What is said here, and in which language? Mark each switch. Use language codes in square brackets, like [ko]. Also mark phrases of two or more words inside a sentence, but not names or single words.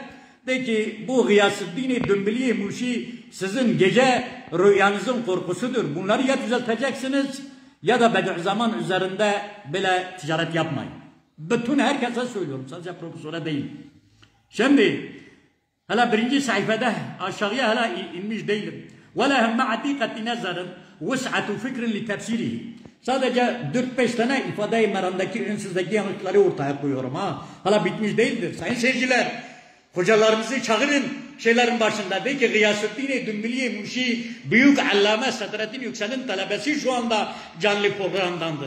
[tr] De ki bu Gıyasüddin Dümbüli Muşi sizin gece rüyanızın korkusudur. Bunları ya düzelteceksiniz ya da Bediüzzaman üzerinde bile ticaret yapmayın. Bütün herkese söylüyorum. Sadece profesöre değil. Şimdi hala 1. sayfada aşağıya hala inmiş değilim. [ar] وَلَهَمْ مَعَ دِقَةِ نَزَرٍ وَسْعَةُ فِكْرٍ لِتَفْسِيرِهِ. [tr] Sadece 4-5 tane ifade-i meramdaki ünsüzdeki yanlışları ortaya koyuyorum ha. Hala bitmiş değildir. Sayın seyirciler, hocalarımızı çağırın şeylerin başında. De ki Gıyasüddin Dümbüli Muşi büyük allame Sadreddin Yüksel'in talebesi şu anda canlı programdandır.